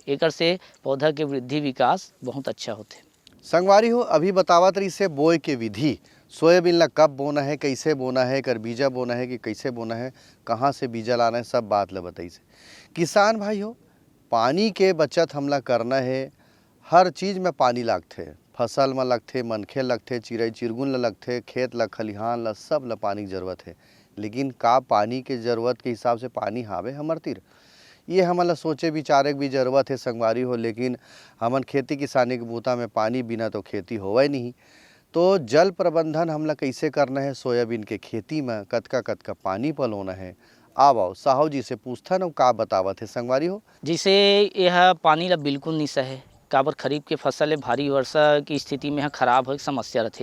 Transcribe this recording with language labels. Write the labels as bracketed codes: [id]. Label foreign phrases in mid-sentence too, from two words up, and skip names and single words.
[hne] एकर से पौधा के वृद्धि विकास बहुत अच्छा होते। संगवारी हो अभी बतावत रही से बोए के विधि, सोयाबीन ला कब बोना है, कैसे बोना है, कर बीजा बोना है कि कैसे बोना है, कहाँ से बीजा लाना है, सब बात ला बताई से। किसान भाई हो पानी के बचत हमला करना है, हर चीज़ में पानी लगते, फसल में लगते, मनखे लगते, चिड़ै चिरगुन ला लगते, खेत ला खलिहान ला सब ला पानी की जरूरत है। लेकिन का पानी के ज़रूरत के हिसाब से पानी हावे हमर तीर ये हमन सोचे विचारे की भी ज़रूरत है संगवारी हो। लेकिन हमन खेती किसानी के बूता में पानी बिना तो खेती होवे नहीं। तो जल प्रबंधन हमला कैसे करना है सोयाबीन के खेती में, कतका पानी पलोना है। आओ साहू जी से पूछथन और का बतावत है संगवारी हो। जिसे यह पानी ला बिल्कुल नहीं सहे काबर खरीफ के फसल है भारी वर्षा की स्थिति में खराब हो समस्या रहते।